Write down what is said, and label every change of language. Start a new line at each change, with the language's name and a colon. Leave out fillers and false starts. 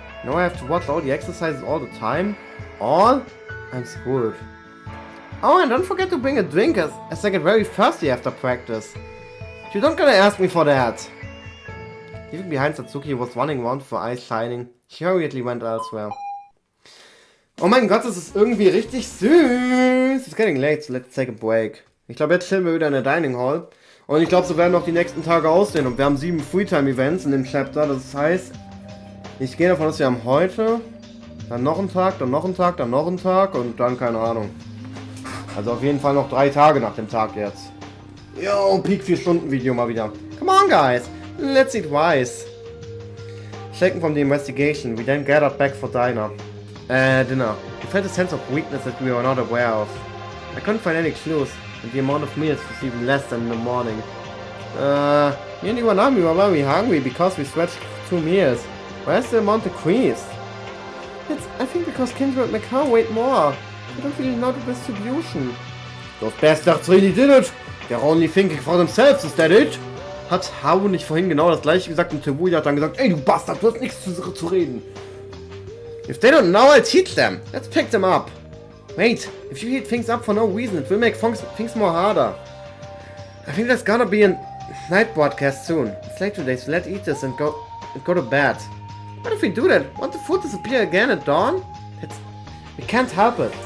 English: Now I have to watch all the exercises all the time? All? I'm screwed. Oh, and don't forget to bring a drink as I get very thirsty after practice. You don't gotta ask me for that. Leaving behind Satsuki was running around with her eyes shining. She hurriedly went elsewhere.
German: Oh mein Gott, das ist irgendwie richtig süß.
English: It's getting late, so let's take a break.
German: Ich glaube, jetzt chillen wir wieder in der Dining Hall. Und ich glaube, so werden auch die nächsten Tage aussehen. Und wir haben 7 Freetime-Events in dem Chapter. Das heißt, ich gehe davon aus, wir haben heute, dann noch einen Tag, dann noch einen Tag, dann noch einen Tag und dann keine Ahnung. Also auf jeden Fall noch 3 Tage nach dem Tag jetzt. Yo, Peak 4-Stunden-Video mal wieder.
English: Come on, guys. Let's eat rice. Shaken from the investigation, we then gathered back for dinner. We felt a sense of weakness that we were not aware of. I couldn't find any clues, and the amount of meals was even less than in the morning. Me and Iwanami were very hungry because we stretched 2 meals. Where's the amount decreased? I think because Kindle and Macau weighed more. I don't really know the distribution. Those bastards really did it. They're only thinking for themselves, is that it?
German: Hat Haru nicht vorhin genau das gleiche gesagt und Teruya hat dann gesagt, ey du Bastard, du hast nichts zu reden.
English: If they don't know, I'll teach them. Let's pick them up. Wait, if you heat things up for no reason, it will make things more harder. I think there's gonna be a night broadcast soon. It's late today, so let's eat this and go to bed. What if we do that? Won't the food disappear again at dawn? We can't help it.